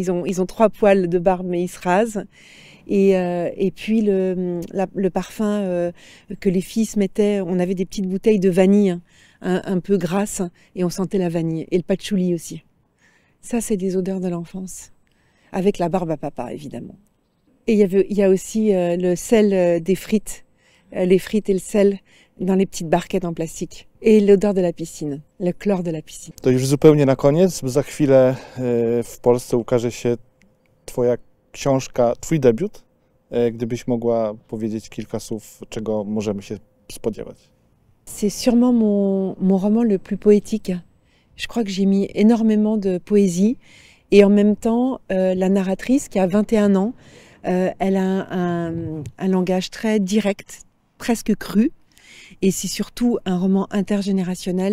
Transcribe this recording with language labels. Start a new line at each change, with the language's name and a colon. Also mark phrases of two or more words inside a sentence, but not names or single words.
French: Ils ont 3 poils de barbe mais ils se rasent. Et puis le parfum que les filles se mettaient, on avait des petites bouteilles de vanille un peu grasses et on sentait la vanille. Et le patchouli aussi. Ça, c'est des odeurs de l'enfance. Avec la barbe à papa, évidemment. Et il y a aussi le sel des frites. Les frites et le sel dans les petites barquettes en plastique. Et l'odeur de la piscine, le chlore de la piscine.
Polish: To już zupełnie na koniec. Za chwilę w Polsce ukaże się Twoja książka, Twój debiut. Gdybyś mogła powiedzieć kilka słów, czego możemy się spodziewać.
French: C'est sûrement mon roman le plus poétique. Je crois que j'ai mis énormément de poésie. Et en même temps, la narratrice, qui a 21 ans, elle a un langage très direct, presque cru. Et c'est surtout un roman intergénérationnel.